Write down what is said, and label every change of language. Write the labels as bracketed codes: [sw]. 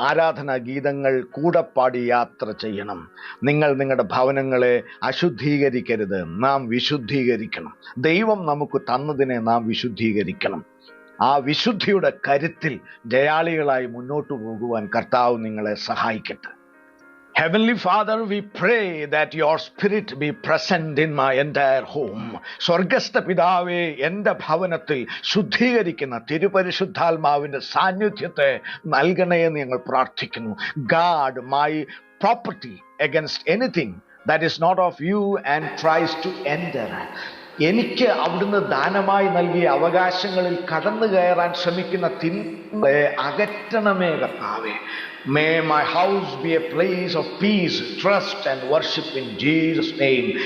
[ml] ആരാധനാ ഗീതങ്ങൾ കൂടെ പാടി യാത്ര ചെയ്യണം. നിങ്ങൾ നിങ്ങളുടെ ഭവനങ്ങളെ അശുദ്ധീകരിക്കരുത്, നാം വിശുദ്ധീകരിക്കണം. ദൈവം നമുക്ക് തന്നതിനെ നാം വിശുദ്ധീകരിക്കണം. ആ വിശുദ്ധിയുടെ കരുത്തിൽ ജയാളികളായി മുന്നോട്ടു പോകുവാൻ കർത്താവ് നിങ്ങളെ സഹായിക്കട്ടെ. [en] Heavenly Father, we pray that your spirit be present in my entire home. [ml] സ്വർഗസ്ഥ പിതാവേ, എൻ്റെ ഭവനത്തിൽ ശുദ്ധീകരിക്കുന്ന തിരുപരിശുദ്ധാത്മാവിൻ്റെ സാന്നിധ്യത്തെ നൽകണേ എന്ന് ഞങ്ങൾ പ്രാർത്ഥിക്കുന്നു. [en] Guard my property against anything that is not of you and tries to enter. [ml] എനിക്ക് അവിടുന്ന് ദാനമായി നൽകിയ അവകാശങ്ങളിൽ കടന്നു കയറാൻ ശ്രമിക്കുന്ന തിന്മയെ അകറ്റണമേ കർത്താവേ. [en] May my house be a place of peace, trust and worship in Jesus' name.